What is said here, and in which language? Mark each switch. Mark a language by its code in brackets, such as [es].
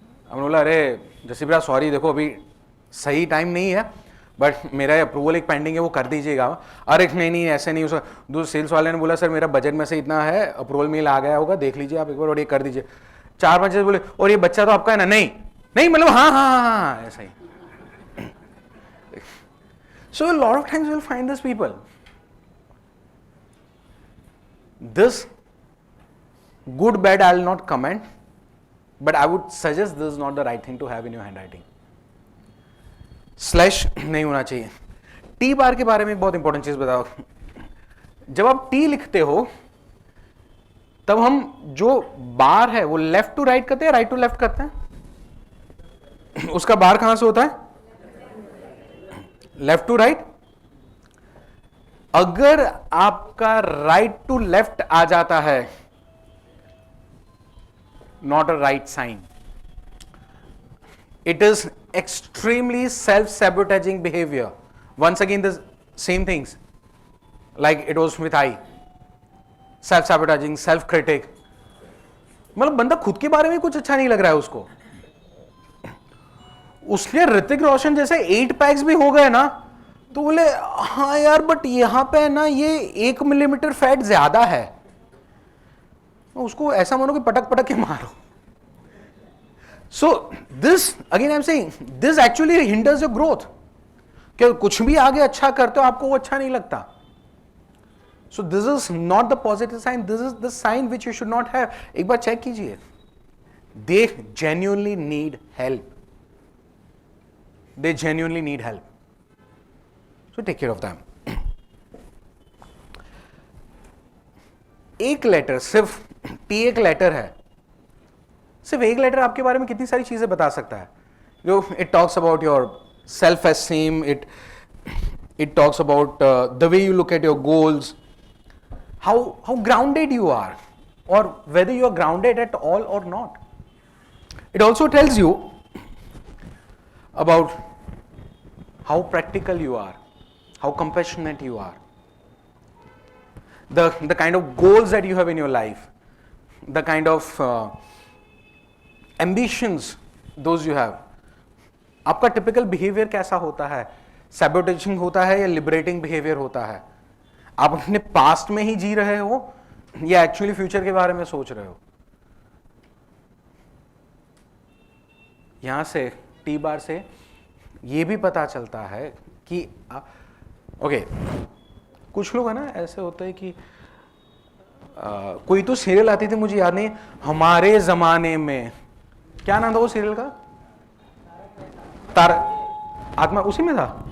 [hi] हमने बोला अरे जसी भैया सॉरी, देखो अभी सही टाइम नहीं है, बट मेरा अप्रूवल एक पेंडिंग है, वो कर दीजिएगा। अरे नहीं ऐसे नहीं, उसका दूसरे सेल्स वाले ने बोला सर मेरा बजट में से इतना है, अप्रूवल मेल आ गया होगा, देख लीजिए आप एक बार और ये कर दीजिए। 4-5 बोले और ये बच्चा तो आपका है ना? नहीं मतलब हाँ ऐसा ही। [en] So a lot of times you'll find these people. This good bad I'll not comment, but I would suggest this is not the right thing to have in your handwriting. [hi] Slash नहीं होना चाहिए। T bar के बारे में एक बहुत important चीज बताओ। जब आप टी लिखते हो तब हम जो बार है वो लेफ्ट टू राइट करते हैं, राइट टू लेफ्ट करते हैं? उसका बार कहां से होता है? Left to right. अगर आपका राइट टू लेफ्ट आ जाता है, [en] Not a right sign, it is extremely self-sabotaging behavior. Once again the same things like it was with I, self-sabotaging, self-critic. [hi] मतलब बंदा खुद के बारे में कुछ अच्छा नहीं लग रहा है उसको। उसके ऋतिक रोशन जैसे 8 पैक्स भी हो गए ना, तो बोले हाँ यार बट यहां पे ना ये 1 मिलीमीटर फैट ज्यादा है, उसको ऐसा मानो कि पटक पटक के मारो। [en] So this again I'm saying this actually hinders your growth. [hi] कि कुछ भी आगे अच्छा करते हो आपको वो अच्छा नहीं लगता। [en] So this is not the positive sign. This is the sign which you should not have. [hi] एक बार चेक कीजिए, [en] they genuinely need help. They genuinely need help. So take care of them. [hi] एक लेटर, सिर्फ T एक letter है, सिर्फ एक letter आपके बारे में कितनी सारी चीजें बता सकता है। [en] जो it talks about your self esteem, it talks about the way you look at your goals, how grounded you are, और whether you are grounded at all और not. It also tells you about how practical you are, how compassionate you are, the kind of goals that you have in your life, the kind of ambitions those you have. [hi] आपका typical behaviour कैसा होता है? सैबोटेजिंग होता है या liberating behaviour होता है? आप अपने पास्ट में ही जी रहे हो या एक्चुअली फ्यूचर के बारे में सोच रहे हो? यहां से टी बार से ये भी पता चलता है कि ओके कुछ लोग है ना ऐसे होते हैं कि कोई तो सीरियल आती थी, मुझे याद नहीं, हमारे जमाने में, क्या नाम था वो सीरियल का? आत्मा, उसी में था।